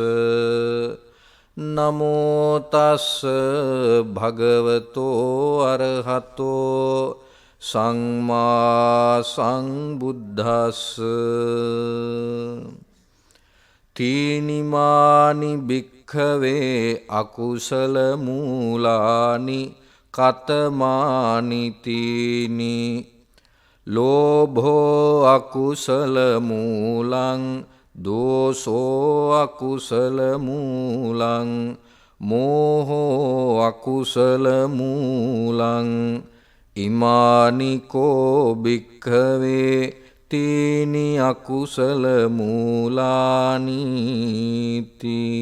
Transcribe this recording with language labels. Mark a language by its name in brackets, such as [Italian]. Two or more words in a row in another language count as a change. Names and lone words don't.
[Pali] නමෝ තස්ස භගවතෝ අරහතෝ සම්මා සම්බුද්දස්ස තීනිමානි භික්ඛවේ අකුසල මූලානි කතමානි තීනි ලෝභෝ අකුසල මූලං දෝසෝ අකුසල මූලං මෝහෝ අකුසල මූලං ඉමානිකෝ භික්ඛවේ තීනි අකුසල මූලානීති.